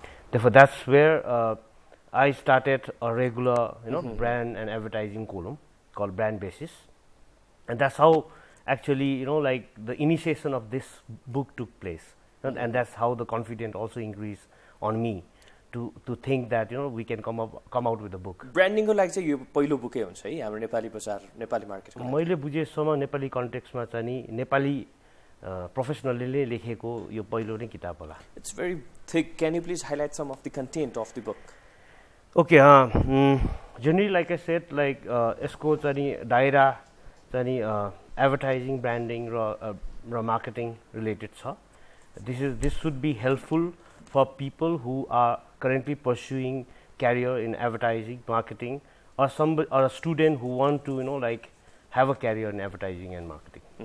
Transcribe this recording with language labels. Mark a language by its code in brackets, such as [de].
[en] Therefore, that's where I started a regular, brand and advertising column called Brand Basis, and that's how actually, the initiation of this book took place, and that's how the confidence also increased on me to think that we can come out with a book. [ne] Branding को लागि चाहिँ यो पहिलो बुकै हुन्छ है हाम्रो नेपाली बजार नेपाली मार्केटको। मैले बुझेसम्म नेपाली कन्टेक्स्टमा चाहिँ नि नेपाली प्रोफेसनलले लेखेको यो पहिलो नै किताब होला। [en] It's very thick. Can you please highlight some of the content of the book? Okay, generally like I said, [ne] यसको चाहिँ दायरा चाहिँ advertising, branding र marketing related छ. [en] This should be helpful for people who are currently pursuing career in advertising, marketing, or a student who want to have a career in advertising and marketing.